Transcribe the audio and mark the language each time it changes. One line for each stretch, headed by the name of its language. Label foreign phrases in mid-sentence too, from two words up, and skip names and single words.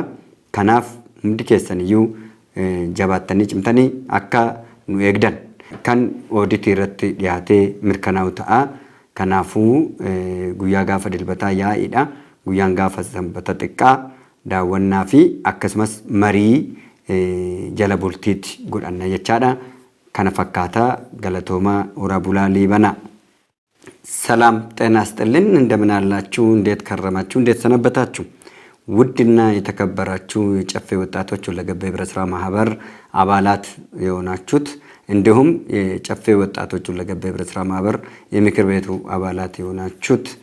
Oromo: Kanaaf hundi keessan iyyuu jabaattanii cimtanii akka nu eegdan kan ooditii irratti dhiyaatee mirkanaa'u ta'a. Kanaafuu guyyaa gaafa dilbataa yaa'iidha. Guyyaan gaafa sanbata xiqqaa daawwannaa fi akkasumas marii jala bultiitti godhanna jechaadha. Kana fakkaataa galatoomaa horaa bulaa liibana.
Amharic: ሰላም ጤና ይስጥልን እንደምን አላችሁ እንዴት ከረማችሁ እንዴት ሰነበታችሁ ውድና የተከበራችሁ የጨፌ ወጣቶች ለገበ ህብረት ስራ ማህበር አባላት የሆናችሁት እንዲሁም የጨፌ ወጣቶች ለገበ ህብረት ስራ ማህበር የምክር ቤቱ አባላት የሆናችሁት